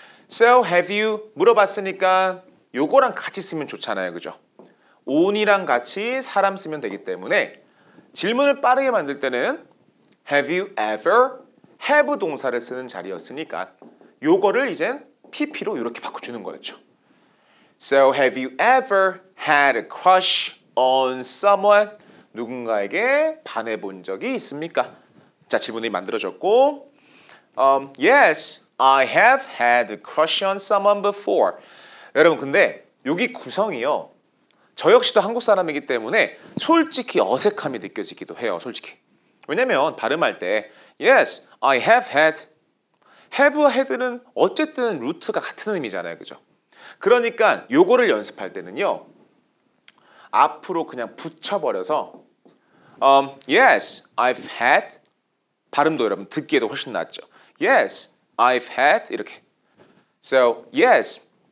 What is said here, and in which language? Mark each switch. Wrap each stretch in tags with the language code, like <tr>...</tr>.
<en>So have you</en> <ko>물어봤으니까 요거랑 같이 쓰면 좋잖아요. 그죠? on이랑 같이 사람 쓰면 되기 때문에 질문을 빠르게 만들 때는</ko> <en>have you ever</en> <ko>have 동사를 쓰는 자리였으니까 요거를 이젠 pp로 이렇게 바꿔주는 거였죠.</ko> <en>So have you ever had a crush on someone?</en> <ko>누군가에게 반해본 적이 있습니까? 자, 질문이 만들어졌고</ko> <en>Yes, I have had a crush on someone before.</en> <ko>여러분 근데 여기 구성이요. 저 역시도 한국 사람이기 때문에 솔직히 어색함이 느껴지기도 해요. 솔직히. 왜냐면 발음할 때</ko> <en>Yes, I have had.</en> <ko>have와 had는 어쨌든 루트가 같은 의미잖아요. 그죠? 그러니까 요거를 연습할 때는요. 앞으로 그냥 붙여버려서</ko> <en>Yes, I've had.</en> <ko>발음도 여러분 듣기에도 훨씬 낫죠.</ko> <en>Yes, I've had</en> <ko>이렇게.</ko> <en>So, yes,</en>